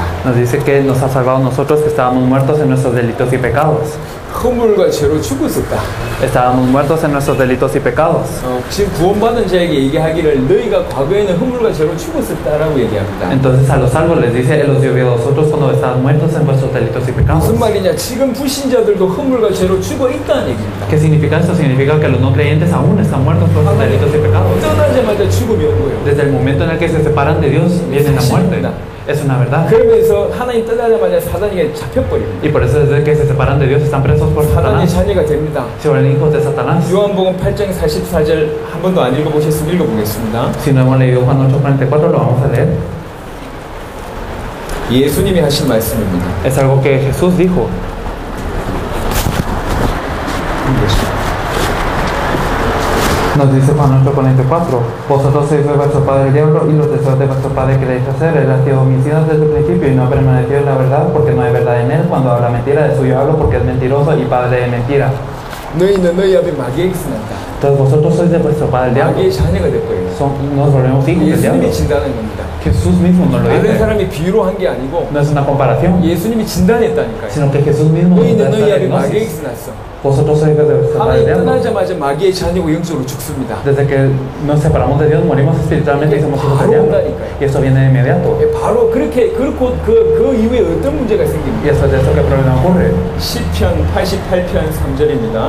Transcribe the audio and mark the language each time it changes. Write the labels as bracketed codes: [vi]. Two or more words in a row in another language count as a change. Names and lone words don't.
[es] Nos dice que nos ha salvado nosotros que estábamos muertos en nuestros delitos y pecados. [ko] 허물과 죄로 죽었었다. [es] Estábamos muertos en nuestros delitos y pecados. [ko] 지금 구원받은 자에게 얘기하기를 너희가 과거에는 허물과 죄로 죽었었다라고 얘기합니다. [es] Entonces a los salvos les dice, Él os dio vida a vosotros cuando estaban muertos en vuestros delitos y pecados. [ko] 무슨 말이냐? 지금 불신자들도 허물과 죄로 죽어 있다는 얘기입니다. [es] ¿Qué significa esto? Significa que los no creyentes aún están muertos por sus delitos y pecados. [ko] 떠나자마자 죽음이 온 거예요. [es] Desde el momento en el que se separan de Dios, viene la muerte. Es una verdad. [ko] 그러면서 하나님 떠나자마자 사단에게 잡혀버립니다. [es] Y por eso desde que se separan de Dios están presos por [ko] 사단의 [es] Satanás. [ko] 자녀가 됩니다. [es] Se vuelven hijos de Satanás. [ko] 요한복음 8장 44절 한 번도 안 읽어보셨으면 읽어보겠습니다. [es] Si no hemos leído Juan 8:44, lo vamos a leer. [ko] 예수님이 하신 말씀입니다. [es] Es algo que Jesús dijo. Nos dice Juan 8:44, vosotros sois de vuestro padre el diablo y los deseos de vuestro padre queréis hacer. Él ha sido homicida desde el principio y no ha permanecido en la verdad porque no hay verdad en él. Cuando habla mentira, de suyo hablo porque es mentiroso y padre de mentira. [ko] 너희는 너희 아버지 마귀에게 쓰는다. [es] Entonces vosotros sois de vuestro padre el diablo. [ko] 마귀의 자녀가 됐고요. [es] Nos volvemos hijos del diablo. [ko] 예수님이 진단한 겁니다. [es] Jesús mismo nos lo [ko] 다른 [es] dice. [ko] 사람이 비유로 한 게 아니고 [es] No es una comparación, [ko] 예수님이 진단했다니까요. [es] sino que Jesús mismo nos da [ko] 너희는 [es] esta [ko] 너희 아버지 마귀에게 [es] diagnosis. [ko] 쓰났어. [es] Vosotros sois de vuestro padre el [ko] 하나님 [es] diablo. [ko] 떠나자마자 마귀의 자녀고 영적으로 죽습니다. [es] Desde que nos separamos de Dios, morimos espiritualmente y somos hijos del diablo. Y eso viene de inmediato. [ko] 바로 그렇게 그렇고 그 이후에 어떤 문제가 [es] Y [ko] 생깁니다. [es] después de eso, ¿qué problema ocurre? [ko] 시편 88편 3절입니다.